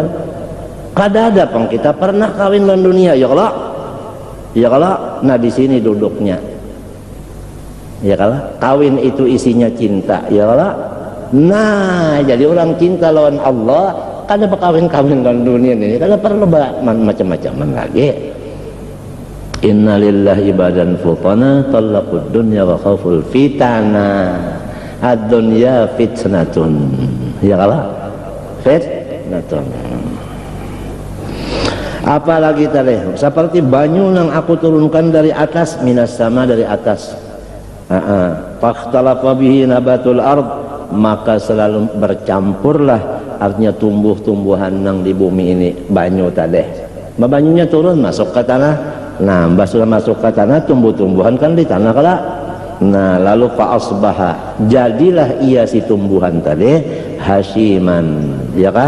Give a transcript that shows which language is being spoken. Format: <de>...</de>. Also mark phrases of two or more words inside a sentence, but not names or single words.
<bjn>Kada ada pang kita pernah kawin lawan dunia, ya kalau, nah di sini duduknya, ya kalau kawin itu isinya cinta, ya kalau, nah jadi orang cinta lawan Allah, kada berkawin lawan dunia ini, kada perlu macam-macaman lagi.</bjn> <ar>إن لله عبادا فطنا طلقوا الدنيا وخافوا الفتنا الدنيا فتنة,</ar> <bjn>ya kalau, fitnatun. Apalagi tadi seperti banyu yang aku turunkan dari atas,</bjn> <ar>من السماء,</ar> <bjn>dari atas.</bjn> <ar>فاختلط به نبات الأرض,</ar> <bjn>maka selalu bercampurlah, artinya tumbuh-tumbuhan yang di bumi ini banyu tadi. Banyunya turun masuk ke tanah. Nah, sudah masuk ke tanah, tumbuh-tumbuhan kan di tanah kala. Nah, lalu fa'asbaha, jadilah ia si tumbuhan tadi hasyiman, ya kah?</bjn>